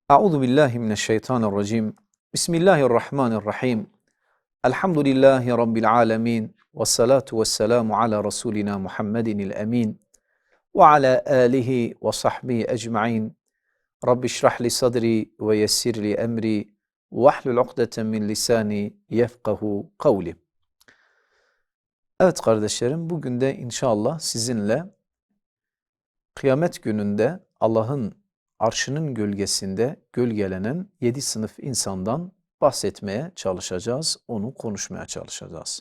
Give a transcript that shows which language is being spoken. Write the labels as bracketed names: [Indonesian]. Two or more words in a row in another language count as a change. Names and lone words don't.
[Arabic] أعوذ بالله من الشيطان الرجيم. بسم الله الرحمن الرحيم. الحمد لله رب العالمين. والصلاة والسلام على رسولنا محمد الأمين وعلى آله وصحبه أجمعين. رب اشرح لي صدري ويسر لي أمري واحلل عقدة من لساني يفقهوا قولي. [Turkish] Evet kardeşlerim, bugün de inşallah sizinle kıyamet gününde Allah'ın arşının gölgesinde gölgelenen 7 sınıf insandan bahsetmeye çalışacağız, onu konuşmaya çalışacağız.